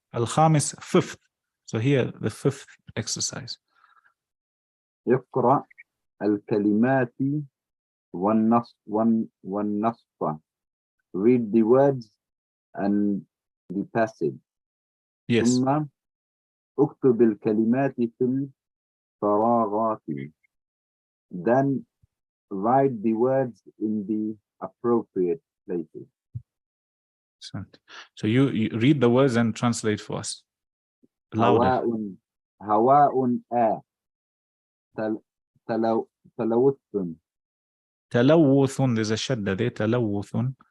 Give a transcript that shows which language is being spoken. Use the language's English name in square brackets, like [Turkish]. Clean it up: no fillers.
[English] Al-Khamis, 5th. So here, the 5th exercise. [Arabic] يقرأ الكلمات والنصف. [English] Read the words and the passage. Yes. [Arabic] ثم اكتب الكلمات في الفراغات. [English] Then write the words in the appropriate places. So you read the words and translate for us. Louder. [Arabic] هواء تلوث [English] تلوث. There's a shadda there. تلوث.